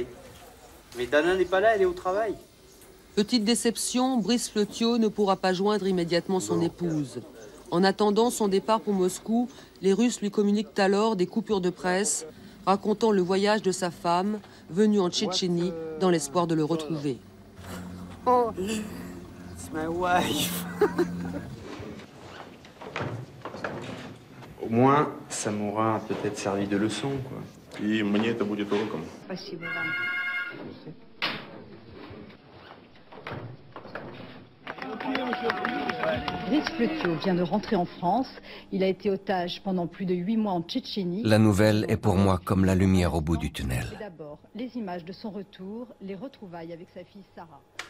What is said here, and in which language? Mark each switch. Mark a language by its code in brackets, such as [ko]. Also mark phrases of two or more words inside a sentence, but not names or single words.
[fr] Mais Dana n'est pas là, elle est au travail. Petite déception, Brice Flotio ne pourra pas joindre immédiatement son épouse. En attendant son départ pour Moscou, les Russes lui communiquent alors des coupures de presse racontant le voyage de sa femme venue en Tchétchénie dans l'espoir de le retrouver. [en] Oh, it's my wife. [fr] Au moins, ça m'aura peut-être servi de leçon, quoi. [ru] И мне это будет уроком. Спасибо вам. [fr] Brice Flotio vient de rentrer en France. Il a été otage pendant plus de 8 mois en Tchétchénie. La nouvelle est pour moi comme la lumière au bout du tunnel. D'abord, les images de son retour, les retrouvailles avec sa fille Sarah.